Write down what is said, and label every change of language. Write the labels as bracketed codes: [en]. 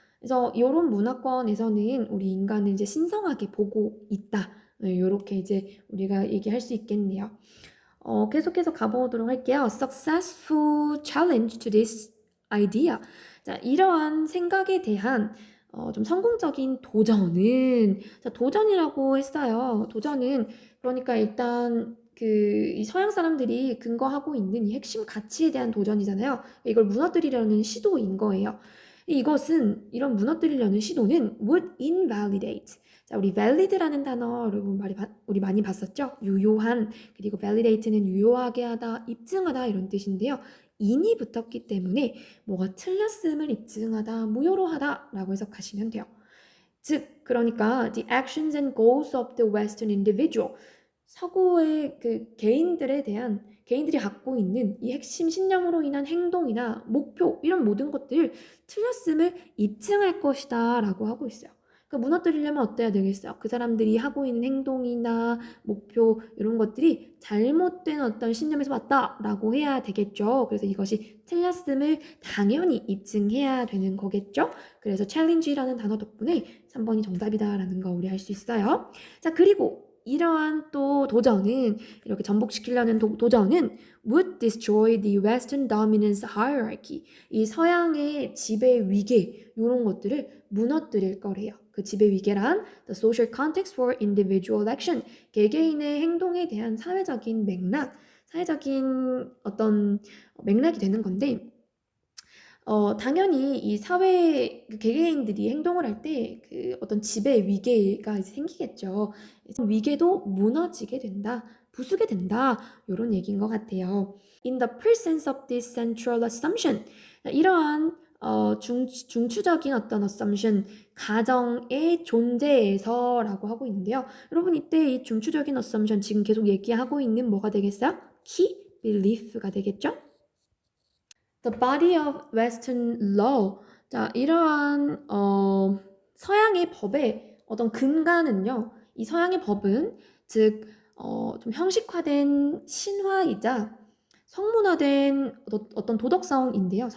[ko] 그래서 이런 문화권에서는 우리 인간을 이제 신성하게 보고 있다. 이렇게 이제 우리가 얘기할 수 있겠네요. 계속해서 가보도록 할게요. [en] Successful challenge to this idea. [ko] 자, 이러한 생각에 대한 좀 성공적인 도전은, 자, 도전이라고 했어요. 도전은 그러니까 일단 이 서양 사람들이 근거하고 있는 이 핵심 가치에 대한 도전이잖아요. 이걸 무너뜨리려는 시도인 거예요. 이런 무너뜨리려는 시도는 [en] would invalidate. [ko] 자, 우리 valid라는 단어 여러분 우리 많이 봤었죠? 유효한, 그리고 validate는 유효하게 하다, 입증하다 이런 뜻인데요. in이 붙었기 때문에 뭐가 틀렸음을 입증하다, 무효로 하다 라고 해석하시면 돼요. 즉, 그러니까 [en] the actions and goals of the Western individual, [ko] 서구의 그 개인들에 대한 개인들이 갖고 있는 이 핵심 신념으로 인한 행동이나 목표 이런 모든 것들 틀렸음을 입증할 것이다 라고 하고 있어요. 그러니까 무너뜨리려면 어때야 되겠어요? 그 사람들이 하고 있는 행동이나 목표 이런 것들이 잘못된 어떤 신념에서 왔다라고 해야 되겠죠. 그래서 이것이 틀렸음을 당연히 입증해야 되는 거겠죠. 그래서 challenge라는 단어 덕분에 3번이 정답이다라는 거 우리 알 수 있어요. 자, 그리고 이러한 또 도전은 이렇게 전복시키려는 도전은 [en] would destroy the Western dominance hierarchy. [ko] 이 서양의 지배 위계 이런 것들을 무너뜨릴 거래요. 그 지배 위계란 [en] the social context for individual action. [ko] 개개인의 행동에 대한 사회적인 맥락, 사회적인 어떤 맥락이 되는 건데 당연히 이 사회 그 개개인들이 행동을 할 때 그 어떤 지배 위계가 생기겠죠. 위계도 무너지게 된다, 부수게 된다, 이런 얘기인 것 같아요. [en] In the presence of this central assumption, [ko] 이러한 중추적인 어떤 assumption, 가정의 존재에서라고 하고 있는데요. 여러분 이때 이 중추적인 assumption 지금 계속 얘기하고 있는 뭐가 되겠어요? key belief가 되겠죠? [en] The body of Western law. [ko] 자, 이러한 서양의 법의 어떤 근간은요. 이 서양의 법은 즉 좀 형식화된 신화이자 성문화된 어떤 도덕성인데요.